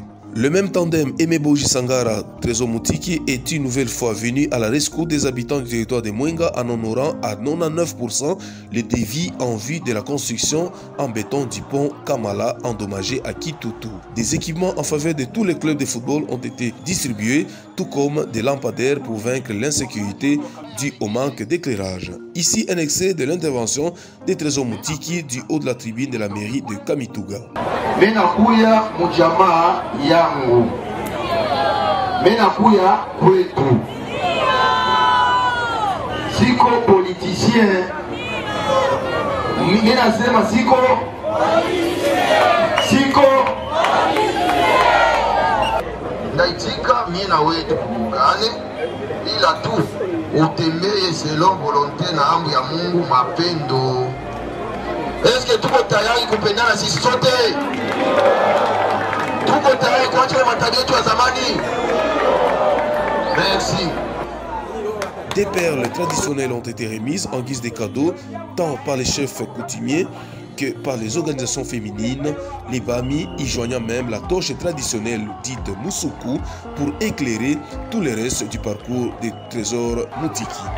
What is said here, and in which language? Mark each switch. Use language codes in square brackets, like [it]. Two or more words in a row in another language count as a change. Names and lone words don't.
[fr] Le même tandem Aimé Boji Sangara Trésor Moutiki est une nouvelle fois venu à la rescousse des habitants du territoire de Mwenga en honorant à 99% le dévis en vue de la construction en béton du pont Kamala endommagé à Kitutu. Des équipements en faveur de tous les clubs de football ont été distribués, tout comme des lampadaires pour vaincre l'insécurité due au manque d'éclairage. Ici un extrait de l'intervention de Trésor Moutiki du haut de la tribune de la mairie de Kamituga. [sw] Menakuya mujama yangu, menakuya kwetu, siko politicien, minasema siko ndaitika mina wetu kukane ila tu utembeye [fr] selon volonté [sw] na amri ya Mungu mapendo. [fr] Est-ce que [sw] tuko tayari kupendana sisi sote? Tuko tayari kuacha matatizo yetu ya zamani? [fr] Merci. Des perles traditionnelles ont été remises en guise de cadeaux, tant par les chefs coutumiers que par les organisations féminines, les Bami y joignant même la torche traditionnelle dite Moussoukou pour éclairer tout le reste du parcours des Trésors Moutiki.